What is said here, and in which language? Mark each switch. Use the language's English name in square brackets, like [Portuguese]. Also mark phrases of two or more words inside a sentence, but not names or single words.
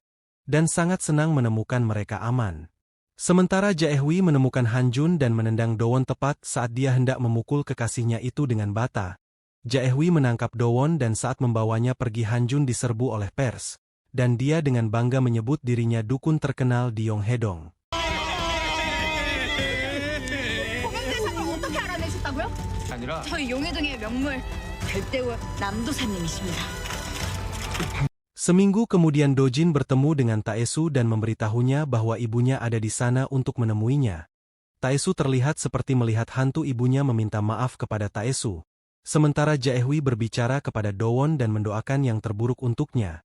[Indonesian] Dan sangat senang menemukan mereka aman. Sementara Jae-hwi menemukan Han-jun dan menendang Do-won tepat saat dia hendak memukul kekasihnya itu dengan bata. Jae-hwi menangkap Do-won dan saat membawanya pergi Han-jun diserbu oleh pers. Dan dia dengan bangga menyebut dirinya dukun terkenal di Yonghae-dong. [Korean] 공영대상을 어떻게 알아내셨다고요? 아니라 저희 용해동의 명물 별대우 남도사님이십니다. [Indonesian] Seminggu kemudian Dojin bertemu dengan Taesu dan memberitahunya bahwa ibunya ada di sana untuk menemuinya. Taesu terlihat seperti melihat hantu ibunya meminta maaf kepada Taesu. Sementara Jaehwi berbicara kepada Dowon dan mendoakan yang terburuk untuknya.